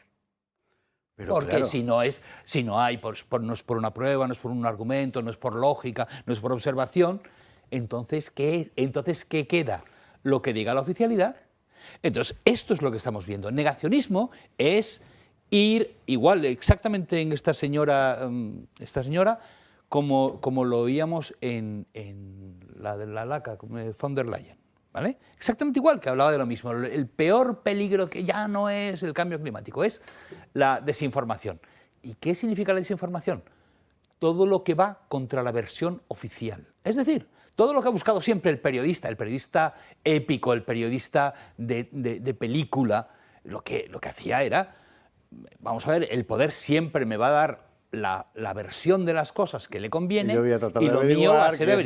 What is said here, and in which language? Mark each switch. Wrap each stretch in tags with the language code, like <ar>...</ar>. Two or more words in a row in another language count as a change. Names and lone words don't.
<es>Pero porque claro, si no hay, no es por una prueba, no es por un argumento, no es por lógica, no es por observación, entonces ¿qué queda? Lo que diga la oficialidad. Entonces, esto es lo que estamos viendo. Negacionismo es ir igual, exactamente en esta señora como lo oíamos en la de la LACA, von der Leyen, ¿vale? Exactamente igual, que hablaba de lo mismo. El peor peligro que ya no es el cambio climático, es la desinformación. ¿Y qué significa la desinformación? Todo lo que va contra la versión oficial. Es decir, todo lo que ha buscado siempre el periodista épico, el periodista de película, lo que hacía era, vamos a ver, el poder siempre me va a dar la versión de las cosas que le conviene, y lo mío va a ser averiguar</es>